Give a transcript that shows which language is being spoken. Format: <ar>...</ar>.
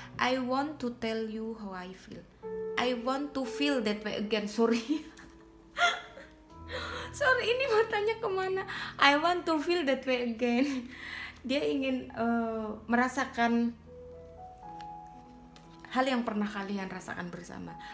<en>I want to tell you how I feel. I want to feel that way again.</en> <id>Sorry, ini matanya kemana?</id> <en>I want to feel that way again.</en> <id>Dia ingin merasakan hal yang pernah kalian rasakan bersama.</id>